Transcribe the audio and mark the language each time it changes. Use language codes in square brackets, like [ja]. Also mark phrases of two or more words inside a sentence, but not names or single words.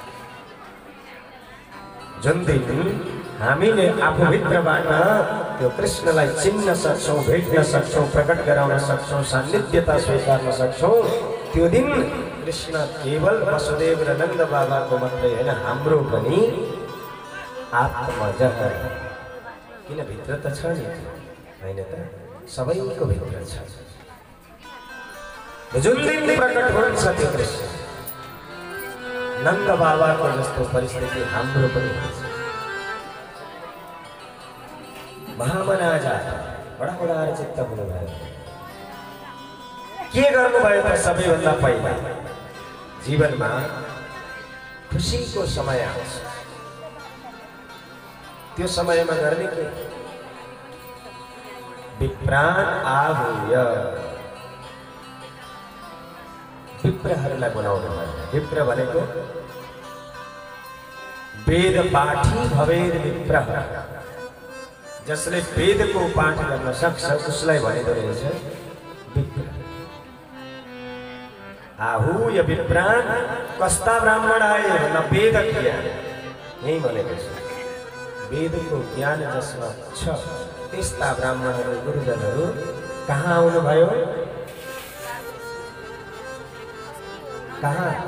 [ne] जुन दिन हामीले आफूभित्रबाट त्यो कृष्णलाई चिन्न सक्छौं, भेट्न सक्छौं, प्रकट गराउन सक्छौं, सान्निध्यता स्वीकार्न सक्छौं, त्यो दिन कृष्ण केवल वसुदेव र नन्द बाबाको मात्रै होइन हाम्रो पनि आत्मज। किन भित्र त छ नि, होइन त? सबैको भित्र छ। जुन दिन प्रकट हुन्छ त्यो कृष्ण नन्द बाबाको जस्तो परिस्थिति हाम्रो पनि हुन्छ। [sa] महामना जातः [ne] बडा उदार चित्त हुनुभयो। के गर्नुभयो त? सबैभन्दा पहिला जीवनमा खुसीको समय आउँछ, त्यो समयमा गर्ने के? [sa] विप्रान् आहूय, [ne] विप्रहरूलाई बोलाउनु भयो। विप्र भनेको [sa] वेद पाठी भवेद विप्रः, [ne] जसले वेदको पाठ गर्न सक्छ उसलाई भनेको रहेछ विप्र। [sa] आहूय विप्रान्, [ne] कस्ता ब्राह्मण आए भन्दा वेद ज्ञान, यही भनेको छ। वेदको ज्ञान जसमा छ त्यस्ता ब्राह्मणहरू गुरुजनहरू कहाँ आउनुभयो? कहाँ?